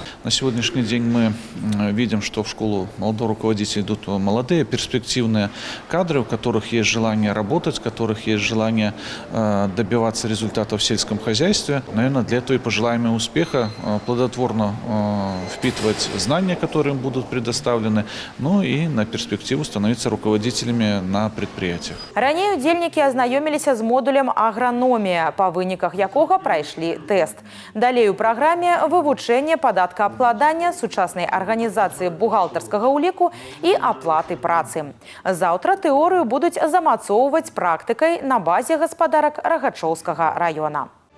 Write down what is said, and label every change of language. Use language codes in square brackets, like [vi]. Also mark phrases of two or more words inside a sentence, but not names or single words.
[ru] На сегодняшний день мы видим, что в школу молодого руководителя идут молодые, перспективные кадры, у которых есть желание работать, у которых есть желание добиваться результатов в сельском хозяйстве. Наверное, для этого и пожелаем им успеха, плодотворно впитывать знания, которые им будут предоставлены, и на перспективу становиться руководителями на предприятиях. [be] Ранее удзельнікі азнаёміліся з модулем аграномія, па выніках якога прайшлі тэст. Далей у праграме вывучэнне падаткаабкладання, сучаснай арганізацыі бухгалтарскага ўліку і аплаты працы. Заўтра тэорыю будуць замацоўваць практыкай на базе гаспадарак Рагачоўскага района.